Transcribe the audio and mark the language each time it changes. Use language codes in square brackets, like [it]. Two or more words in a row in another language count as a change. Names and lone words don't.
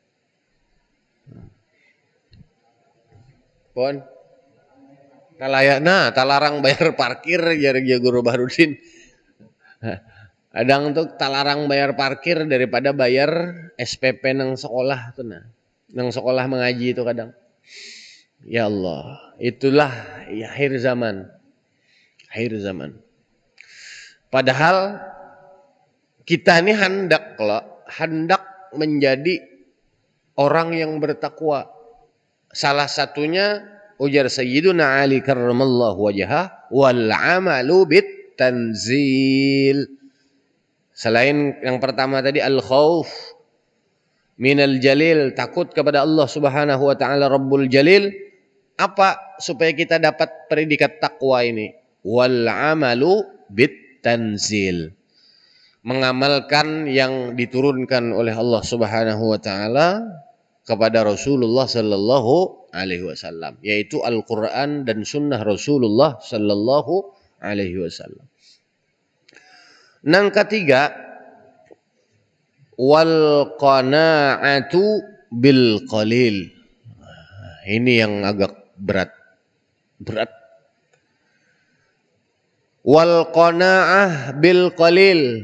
[bjn] Pon. Talarang bayar parkir jar guru Bahrudin. Kadang tuh talarang bayar parkir daripada bayar SPP nang sekolah tuh nah. Nang sekolah mengaji itu kadang. [ar] يا الله, [id] itulah ya akhir zaman. Akhir zaman. Padahal kita ini hendak menjadi orang yang bertakwa. [bjn] Salah satunya ujar [ar] Sayyiduna Ali كرم الله وجهه والعمل بالتنزيل. [id] Selain yang pertama tadi [ar] الخوف من الجليل, [id] takut kepada Allah [ar] سبحانه وتعالى رب الجليل. [id] Apa supaya kita dapat predikat takwa ini? [ar] والعمل بالتنزيل. [id] Mengamalkan yang diturunkan oleh Allah [ar] سبحانه وتعالى [id] kepada Rasulullah [ar] صلى الله عليه وسلم, [id] yaitu Al-Qur'an dan sunnah Rasulullah [ar] صلى الله عليه وسلم. [bjn] Nang ketiga, [ar] والقناعة بالقليل. [id] Ini yang agak berat. [ar] والقناعة بالقليل.